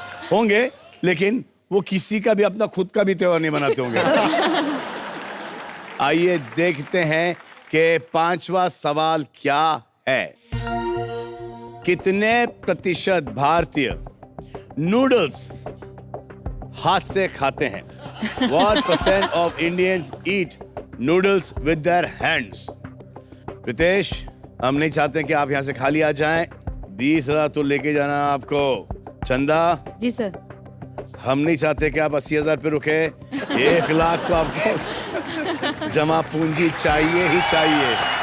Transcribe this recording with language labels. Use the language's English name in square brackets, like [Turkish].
[Hindi] होंगे लेकिन वो किसी का भी अपना खुद का भी त्योहार नहीं मनाते होंगे। आइए देखते हैं कि 5वां सवाल क्या है। कितने प्रतिशत भारतीय नूडल्स हाथ से खाते हैं? [English] What percent of Indians eat noodles with their hands? [Hindi] Pritesh, हम नहीं चाहते कि आप यहाँ से खाली आ जाएं। 20,000 तो लेके जाना है आपको। चंदा, जी सर। हम नहीं चाहते कि आप 80,000 पे रुके। 1 लाख तो आपको जमा पूंजी चाहिए ही चाहिए।